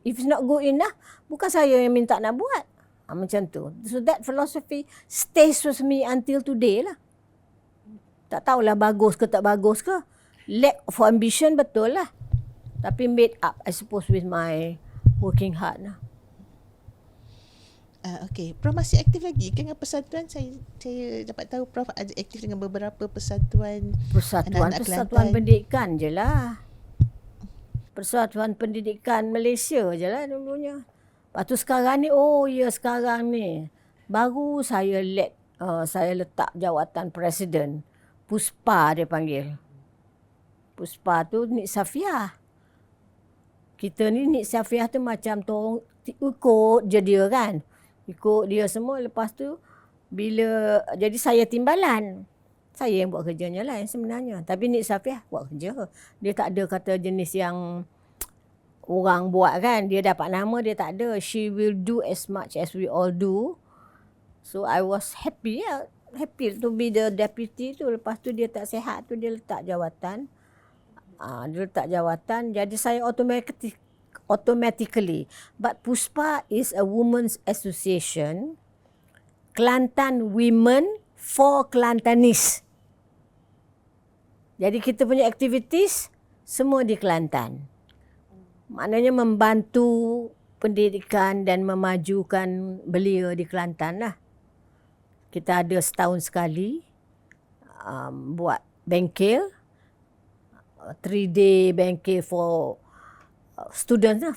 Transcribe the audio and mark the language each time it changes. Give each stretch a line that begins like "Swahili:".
English: If it's not good enough,
Malay: bukan saya yang minta nak buat. Macam tu.
English: So that philosophy stays with me until today lah.
Malay: Tak tahulah bagus ke tak bagus ke.
English: Lack of ambition
Malay: betul lah.
English: Tapi made up, I suppose, with my working hard lah.
Malay: Okey, Prof masih aktif lagi ke dengan persatuan? Saya dapat tahu Prof ada aktif dengan beberapa persatuan anak-anak Persatuan Kelantan. Pendidikan je lah. Persatuan Pendidikan Malaysia je lah dulunya. Lepas tu sekarang ni, sekarang ni baru saya letak jawatan Presiden. Puspa dia panggil. Puspa tu Nik Safiah. Kita ni Nik Safiah tu macam tolong ikut je dia kan. Ikut dia semua. Lepas tu bila jadi saya timbalan. Saya yang buat kerjanya lah yang sebenarnya. Tapi Nik Safiah buat kerja. Dia tak ada kata jenis yang orang buat kan. Dia dapat nama, dia tak ada.
English: She will do as much as we all do. So I was happy lah. Happy to be the deputy tu.
Malay: Lepas tu dia tak sihat tu dia letak jawatan. Jadi saya automatically.
English: But Puspa is a women's association. Kelantan Women for Kelantanis.
Malay: Jadi kita punya aktivitis semua di Kelantan. Maknanya membantu pendidikan dan memajukan belia di Kelantan lah. Kita ada setahun sekali buat bengkel.
English: 3-day bengkel for students lah.